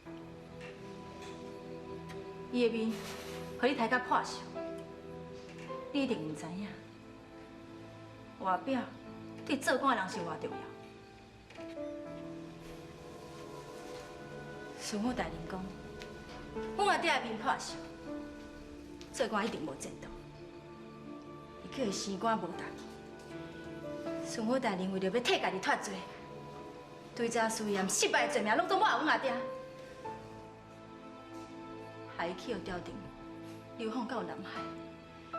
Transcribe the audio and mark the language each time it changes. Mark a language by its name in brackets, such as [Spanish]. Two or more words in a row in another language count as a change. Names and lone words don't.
[Min Nan Chinese] 伊的面，互你抬甲破相，你一定毋知影，外表对做官的人是偌重要。顺我大人讲，阮阿爹的面破相，做官一定无前途。伊叫伊升官无值。顺我大人为着要替家己脱罪，对这事业失败的罪名，拢总抹阮阿爹，害伊去互朝廷流放到南海。